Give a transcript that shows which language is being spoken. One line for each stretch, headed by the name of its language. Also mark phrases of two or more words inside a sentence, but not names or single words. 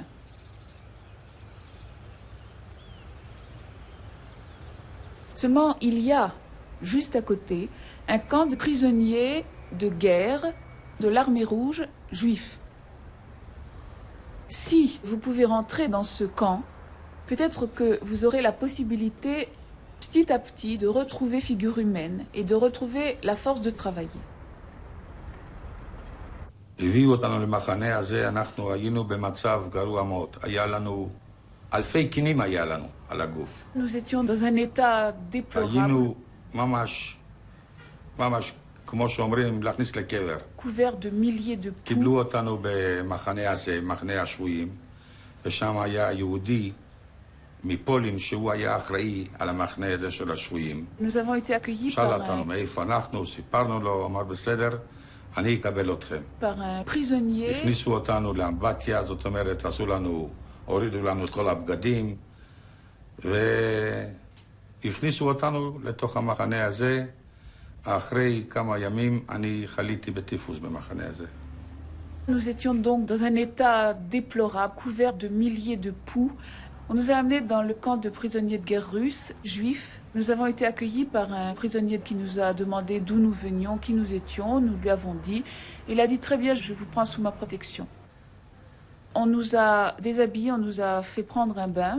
French: » Seulement, il y a, juste à côté, un camp de prisonniers de guerre de l'armée rouge juifs. Si vous pouvez rentrer dans ce camp, peut-être que vous aurez la possibilité, petit à petit, de retrouver figure humaine et de retrouver la force de travailler.
Hebrew: הביאו אותנו למחנה הזה, אנחנו היינו במצב גרוע מאוד. היה לנו, אלפי קינים היה לנו על הגוף.
French: Nous étions dans un état déplorable,
Hebrew: היינו ממש, כמו שאומרים, להכניס לקבר.
French: couvert de milliers de poux.
Hebrew: קיבלו אותנו במחנה הזה, מחנה השבויים, ושם היה יהודי מפולין שהוא היה אחראי על המחנה הזה של השבויים.
French: Nous avons été accueillis
Hebrew: שאל אותנו
French: par
Hebrew: מאיפה אנחנו, סיפרנו לו, אמר בסדר, אני אקבל אתכם.
French: un prisonnier.
Hebrew: הכניסו אותנו לאמבטיה, זאת אומרת, עשו לנו, הורידו לנו את כל הבגדים, והכניסו אותנו לתוך המחנה הזה. אחרי כמה ימים אני חליתי בטיפוס במחנה הזה.
French: Nous étions donc dans un état déplorable, couvert de milliers de poux. On nous a amenés dans le camp de prisonniers de guerre russes, juifs. Nous avons été accueillis par un prisonnier qui nous a demandé d'où nous venions, qui nous étions. Nous lui avons dit. Il a dit très bien, je vous prends sous ma protection. On nous a déshabillés, on nous a fait prendre un bain.